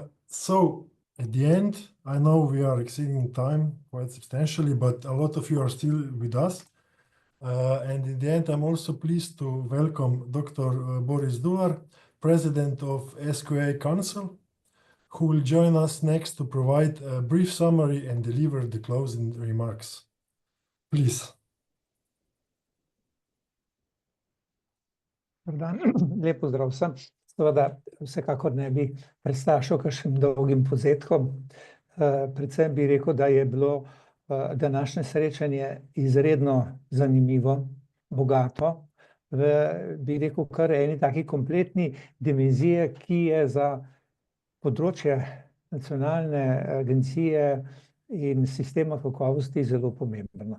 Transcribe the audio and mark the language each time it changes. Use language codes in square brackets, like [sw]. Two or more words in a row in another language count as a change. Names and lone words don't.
[en] So at the end, I know we are exceeding time quite substantially, but a lot of you are still with us. And in the end, I'm also pleased to welcome Dr. Boris Dular, President of SQA Council, who will join us next to provide a brief summary and deliver the closing remarks. Please. [sl] Lep pozdrav vsem. Seveda, vsekakor ne bi predstavil kakšnim dolgim povzetkom. Predvsem bi rekel, da je bilo današnje srečanje izredno zanimivo, bogato, bi rekel, kar eni taki kompletni dimenzije, ki je za področje nacionalne agencije in sistema kakovosti zelo pomembna.